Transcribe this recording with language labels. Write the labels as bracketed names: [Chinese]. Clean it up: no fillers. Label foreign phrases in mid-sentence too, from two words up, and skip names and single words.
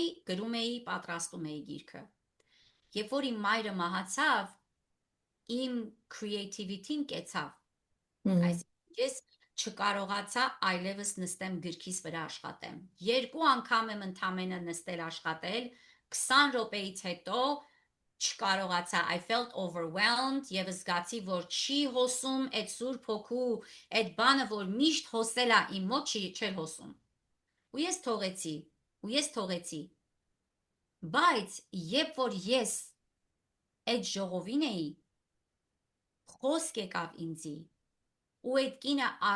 [Armenian] գրում էի, պատրաստում էի գիրքը։ Երբ որ իմ մայրը մահացավ, իմ creativity-ն կեցավ։ Այսինքն ես չկարողացա այլևս նստեմ գրքիս վրա աշխատեմ։ 2 անգամ եմ ընդամենը նստել աշխատել, 20 րոպեից հետո չկարողացա, [English] I felt overwhelmed [Armenian] եւ զգացի, որ չի հոսում այդ Սուրբ Հոգու, այդ բանը, որ միշտ հոսել է իմ մոտ, չէր հոսում։ Ու ես թողեցի։ Բայց երբ որ ես այդ ժողովին էի, խոսք եկավ ինձի, ու այդ կինը